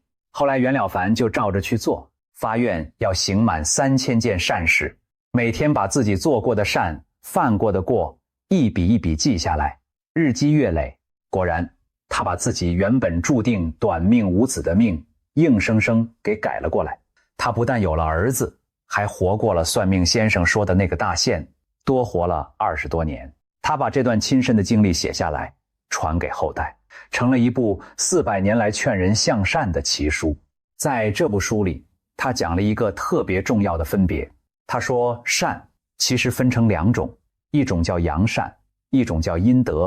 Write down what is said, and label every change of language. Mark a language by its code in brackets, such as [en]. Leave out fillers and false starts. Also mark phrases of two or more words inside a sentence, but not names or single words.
[zh] 後來袁了凡就照着去做，發願要行滿3000件善事，每天把自己做過的善、犯過的過一筆一筆記下來，日積月累，果然他把自己原本注定短命無子的命硬生生給改了過來。他不但有了兒子，還活過了算命先生說的那個大限，多活了20多年。他把這段親身的經歷寫下來，傳給後代，成了一部400年來勸人向善的奇書。在這部書裡，他講了一個特別重要的分別。他說，善其實分成2種，一種叫陽善，一種叫陰德。